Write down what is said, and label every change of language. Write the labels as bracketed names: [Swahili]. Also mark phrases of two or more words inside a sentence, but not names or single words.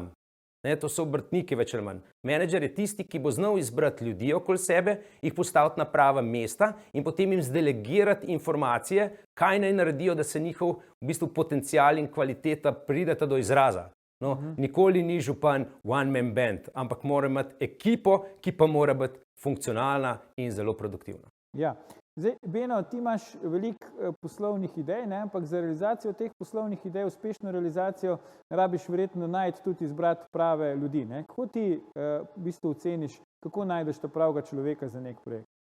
[Slovenian] To so obrtniki več ali manj. Menedžer je tisti, ki bo znal izbrati ljudi okoli sebe, jih postaviti na prava mesta in potem jim zdelegirati informacije, kaj naj naredijo, da se njihov v bistvu potencial in kvaliteta prideta do izraza. No, nikoli ni župan [English] one-man band, [Slovenian] ampak mora imeti ekipo, ki pa mora biti funkcionalna in zelo produktivna. Ja. Zdaj, Beno, ti imaš veliko poslovnih idej, ampak za realizacijo teh poslovnih idej, uspešno realizacijo, rabiš verjetno najti tudi izbrati prave ljudi. Kako ti v bistvu oceniš, kako najdeš ta pravega človeka za nek projekt?